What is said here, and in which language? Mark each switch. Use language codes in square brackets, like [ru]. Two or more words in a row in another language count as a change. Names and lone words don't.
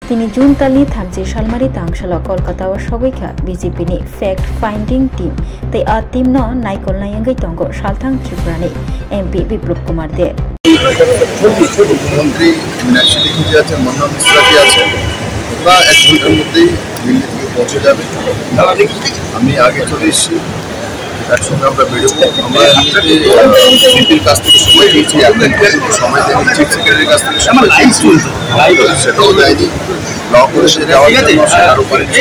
[trp] Tini June talni thamji Shalmari tangshala Kolkata wa Shogika BJP ni [en] fact finding team [trp] tei a team no naikol na yangai tongo Shalthang Tripurani MP Biplop Kumar De [bn] মুখ্যমন্ত্রী মীনাক্ষী লেখি আছেন মন্না মিশ্রা আছেন ওরা 1 ঘন্টার মধ্যেই দিল্লি থেকে পৌঁছে যাবে আমি আগে চলে এসেছি একসঙ্গে আমরা বেরোবো আমরা সিপির কাছ থেকে সময় দিয়েছি সময় দেয়নি [en] chief secretary [bn] কাছ থেকে সময় দিয়েছি সেটাও দেয়নি ল করেছে দেওয়ার জন্য সেটার উপরে